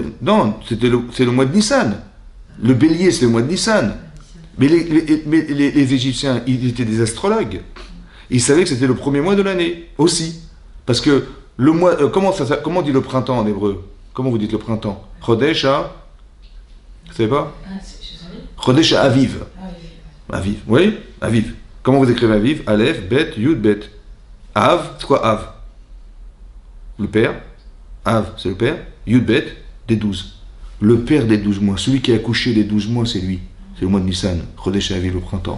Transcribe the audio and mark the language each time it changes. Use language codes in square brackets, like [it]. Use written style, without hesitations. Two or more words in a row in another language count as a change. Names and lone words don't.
[fr] Non, c'est le mois de Nissan. Le bélier, c'est le mois de Nissan. Mais les Égyptiens, ils étaient des astrologues. Ils savaient que c'était le premier mois de l'année aussi. Parce que le mois. Comment on dit le printemps en hébreu? Comment vous dites le printemps? [he] חודש ה. [fr] Vous savez pas? [he] חודש האביב. [fr] Aviv, oui? Aviv. Comment vous écrivez Aviv? [he] אלף, בית, יוד, בית. אב, [fr] c'est quoi Av? Le père. Av, c'est le père. [he] יוד, בית, [fr] des 12. Le père des 12 mois. Celui qui a accouché des 12 mois, c'est lui. C'est le mois de Nissan. [he] חודש האביב, [fr] le printemps.